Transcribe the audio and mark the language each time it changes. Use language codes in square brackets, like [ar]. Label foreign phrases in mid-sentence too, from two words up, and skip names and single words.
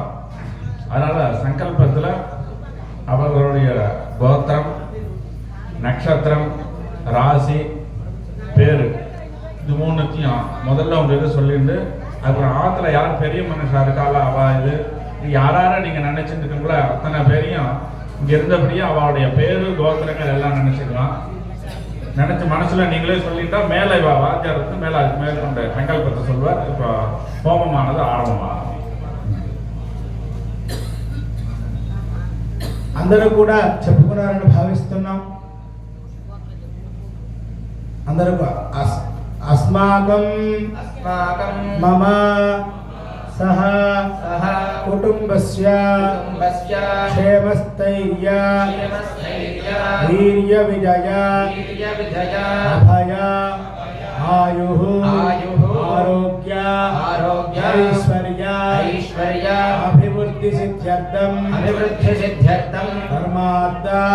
[ta] அதனால் சங்கல்பத்தில் அவர்களுடைய கோத்திரம், நட்சத்திரம், ராசி, பேர் இது மூணுத்தையும் முதல்ல உங்களுக்கு சொல்லிட்டு, அப்புறம் ஆற்றுல யார் பெரிய மனுஷா இருக்காளோ அவள் இது யாரார நீங்கள் நினச்சிட்டு இருக்கீங்களோ அத்தனை பேரையும் இங்கே இருந்தபடியே அவளுடைய பேர், கோத்திரங்கள் எல்லாம் நினச்சிக்கலாம். நினச்சி மனசில் நீங்களே சொல்லிட்டா மேலே வாத்தியார் வந்து மேலே அதுக்கு மேலே அந்த சங்கல்பத்தை சொல்வார். இப்போ ஹோமமானது ஆரம்பமாகும். [te] అందరూ కూడా చెప్పుకున్నారని భావిస్తున్నాం. [sa] అందరూ अस्माकं मम सह कुटुम्बस्य क्षेमस्थैर्य वीर्य विजय अभय आयुः आरोग्य ऐश्वर्य अभिवृद्धि सिद्ध्यर्थं धर्मार्थ